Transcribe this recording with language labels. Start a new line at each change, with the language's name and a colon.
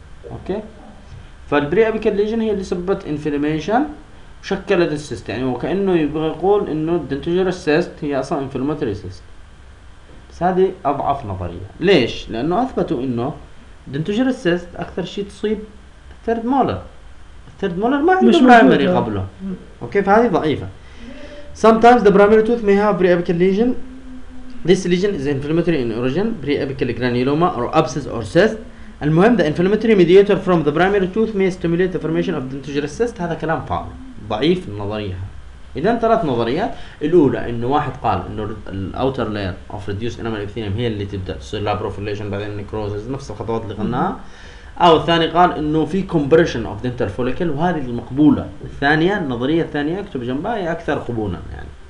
Arabic: اوكي فالبري ابيكال ليجن هي اللي سببت انفلاميشن وشكلت السيست، يعني وكانه يبغى يقول انه الدنتجر سيست هي اصلا انفلاماتوري سيست. بس هذه اضعف نظريه. ليش؟ لانه اثبتوا انه الدنتجر سيست اكثر شيء تصيب الثيرد مولر، الثيرد مولر ما عنده برايمري قبله. اوكي فهذه ضعيفه.
English: sometimes the primary tooth may have pre apical lesion. This lesion is inflammatory in origin, pre-apical granuloma or abscess or cyst. المهم the inflammatory mediator from the primary tooth may stimulate the formation of dentigerous cyst.
Arabic: هذا كلام فاضي ضعيف النظرية. اذا ثلاث نظريات. الاولى انه واحد قال انه الاوتر لاير اوف ريديوس انما الابثيليم هي اللي تبدا تصير لابروفيليشن بعدين نكروزز نفس الخطوات اللي قلناها. او الثاني قال انه في كومبريشن اوف ذا انتر فوليكل وهذه المقبوله. الثانيه النظريه الثانيه اكتب جنبها هي اكثر قبولا يعني.